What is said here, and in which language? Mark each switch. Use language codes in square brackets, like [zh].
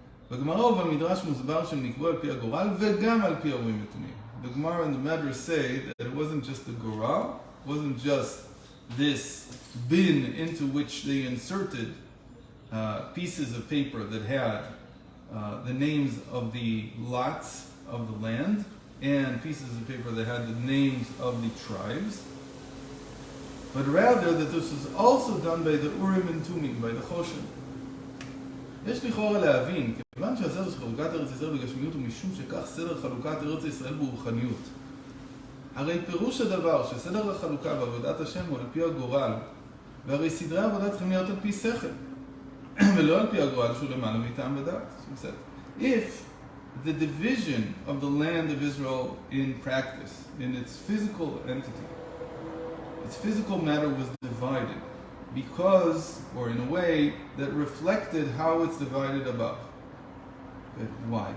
[he] בגמרא ובמדרש מוסבר שהם נקבעו על פי הגורל וגם על פי האורים ותומים. [en] The Gemara and the Medrash say that it wasn't just the goral, it wasn't just this bin into which they inserted pieces of paper that had the names of the lots of the land and pieces of paper that had the names of the tribes, but rather that this was also done by the Urim and Tumim, by the Choshen. [he] יש לכאורה להבין, כיוון שהסדר של חלוקת ארץ ישראל בגשמיות הוא משום שכך סדר חלוקת ארץ ישראל ברוחניות. הרי פירוש הדבר שסדר החלוקה בעבודת השם הוא על פי הגורל, והרי סדרי העבודה צריכים להיות על פי שכל, ולא על פי הגורל שהוא למעלה מטעם ודעת. [en] If the division of the land of Israel in practice, in its physical entity, its physical matter was divided because, or in a way, that reflected how it's divided above. But why?